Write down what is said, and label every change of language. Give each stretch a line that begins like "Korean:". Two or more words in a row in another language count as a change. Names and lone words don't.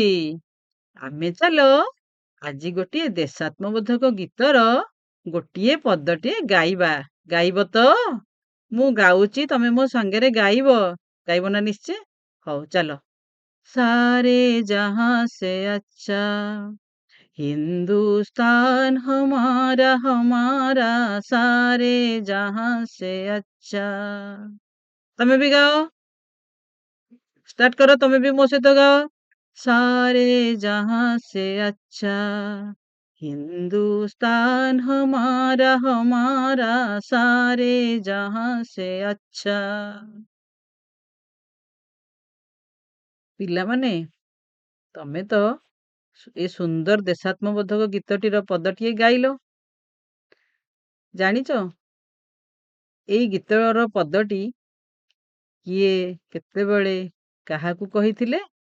Odia: ଆମେ ଚାଲ ଆଜି ଗୋଟିଏ ଦେଶାତ୍ମବୋଧକ ଗୀତର ଗୋଟିଏ ପଦଟିଏ ଗାଇବା। ଗାଇବ ତ? ମୁଁ ଗାଉଛି, ତମେ ମୋ ସାଙ୍ଗରେ ଗାଇବ। ଗାଇବ ନା ନିଶ୍ଚୟ? ହଉ ଚାଲ।
Hindi: सारे जहाँ से अच्छा हिंदुस्तान हमारा सारे जहां से अच्छा। तमे भी गाओ। स्टार्ट करो, तमे भी मुझसे तो गाओ। सारे जहां से अच्छा हिंदुस्तान हमारा सारे जहां से अच्छा।
Odia: ପିଲାମାନେ, ତମେ ତ ଏ ସୁନ୍ଦର ଦେଶାତ୍ମବୋଧକ ଗୀତଟିର ପଦଟିଏ ଗାଇଲ। ଜାଣିଛ ଏଇ ଗୀତର ପଦଟି କିଏ କେତେବେଳେ କାହାକୁ କହିଥିଲେ?